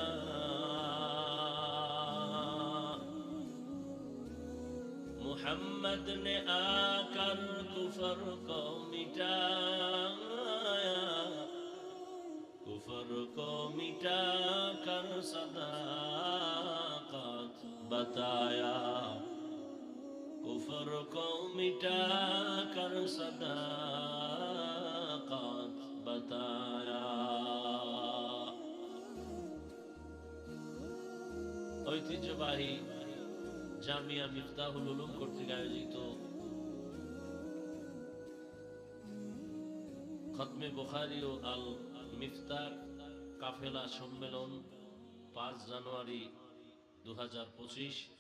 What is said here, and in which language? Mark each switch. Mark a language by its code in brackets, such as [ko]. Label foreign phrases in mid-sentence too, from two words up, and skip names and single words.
[ur] محمد نے آ کر کفر کو مٹایا کفر کو مٹا کر صداقت بتایا کفر کو مٹا کر صداقت بتایا [bn] ঐতিহ্যবাহী জামিয়া মিফতাহুল উলুম কর্তৃক আয়োজিত খতমে বুখারী ও আল মিফতার কাফেলা সম্মেলন 5 জানুয়ারি 2025।